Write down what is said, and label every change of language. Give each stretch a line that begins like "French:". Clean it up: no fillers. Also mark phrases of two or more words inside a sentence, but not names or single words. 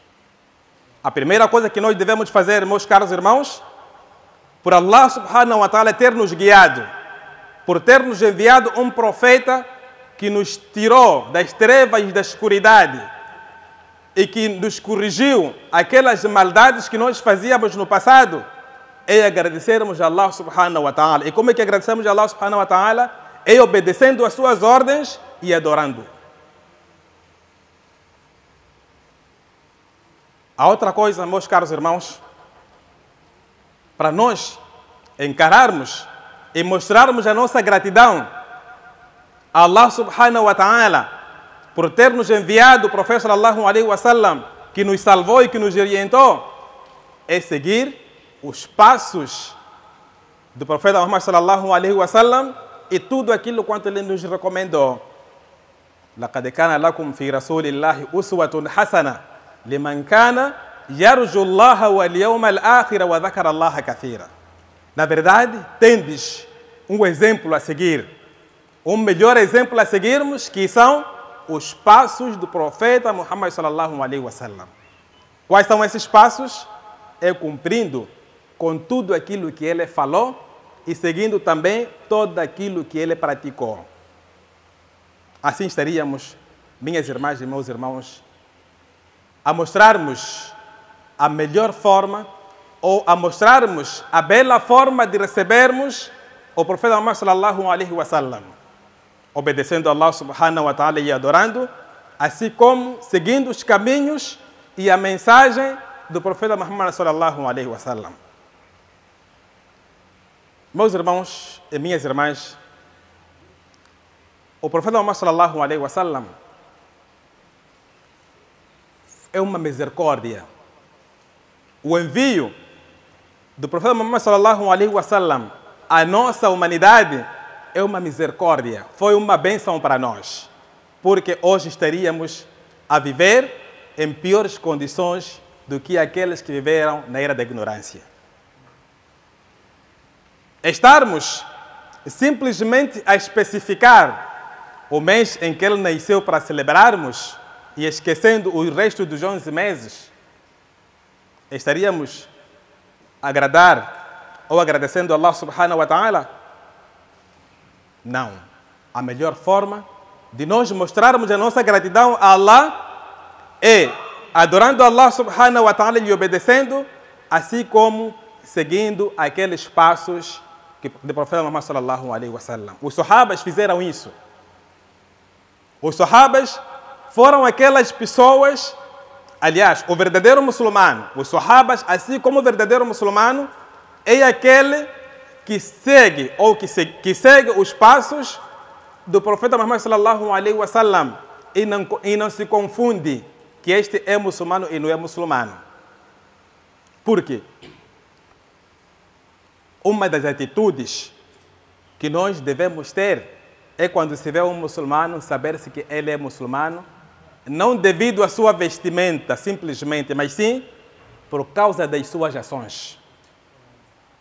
Portuguese: A primeira coisa que nós devemos fazer, meus caros irmãos, por Allah
Arabic: سبحانه وتعالى
Portuguese: ter nos guiado, por ter nos enviado um profeta que nos tirou das trevas e da escuridade e que nos corrigiu aquelas maldades que nós fazíamos no passado, é agradecermos a Allah
Arabic: سبحانه وتعالى.
Portuguese: E como é que agradecemos a Allah
Arabic: سبحانه وتعالى?
Portuguese: É obedecendo às suas ordens e adorando. A outra coisa, meus caros irmãos, para nós encararmos e mostrarmos a nossa gratidão a Allah
Arabic: سبحانه وتعالى
Portuguese: por ter nos enviado o profeta
Arabic: صلى الله عليه وسلم,
Portuguese: que nos salvou e que nos orientou, é seguir os passos do profeta Muhammad
Arabic: صلى الله عليه وسلم
Portuguese: e tudo aquilo quanto ele nos recomendou.
Arabic: لقد كان لكم في رسول الله أسوة حسنة لمن كان يرجو الله واليوم الآخر وذكر الله كثيرا.
Portuguese: Na verdade, tendes um exemplo a seguir, um melhor exemplo a seguirmos, que são os passos do profeta Muhammad
Arabic: صلى الله عليه وسلم.
Portuguese: Quais são esses passos? É cumprindo com tudo aquilo que ele falou e seguindo também todo aquilo que ele praticou. Assim estaríamos, minhas irmãs e meus irmãos, a mostrarmos a melhor forma ou a mostrarmos a bela forma de recebermos o profeta Muhammad
Arabic: صلى الله عليه وسلم,
Portuguese: obedecendo a Allah
Arabic: سبحانه وتعالى
Portuguese: e adorando, assim como seguindo os caminhos e a mensagem do profeta Muhammad
Arabic: صلى الله عليه وسلم.
Portuguese: Meus irmãos e minhas irmãs, o profeta Muhammad
Arabic: صلى الله عليه وسلم
Portuguese: é uma misericórdia. O envio do profeta Muhammad
Arabic: صلى الله عليه وسلم
Portuguese: à nossa humanidade é uma misericórdia, foi uma bênção para nós, porque hoje estaríamos a viver em piores condições do que aqueles que viveram na era da ignorância. Estarmos simplesmente a especificar o mês em que ele nasceu para celebrarmos e esquecendo o resto dos 11 meses, estaríamos a agradar ou agradecendo a Allah
Arabic: سبحانه وتعالى?
Portuguese: Não. A melhor forma de nós mostrarmos a nossa gratidão a Allah é adorando a Allah
Arabic: سبحانه وتعالى
Portuguese: e obedecendo, assim como seguindo aqueles passos do profeta Muhammad
Arabic: صلى الله عليه وسلم.
Portuguese: Os sahabas fizeram isso. Os sahabas foram aquelas pessoas, aliás, o verdadeiro muçulmano, os sahabas, assim como o verdadeiro muçulmano, é aquele que segue ou que segue os passos do profeta Muhammad
Arabic: صلى الله عليه وسلم
Portuguese: e não se confunde que este é muçulmano e não é muçulmano. Por quê? Uma das atitudes que nós devemos ter é quando se vê um muçulmano, saber-se que ele é muçulmano, não devido à sua vestimenta, simplesmente, mas sim por causa das suas ações.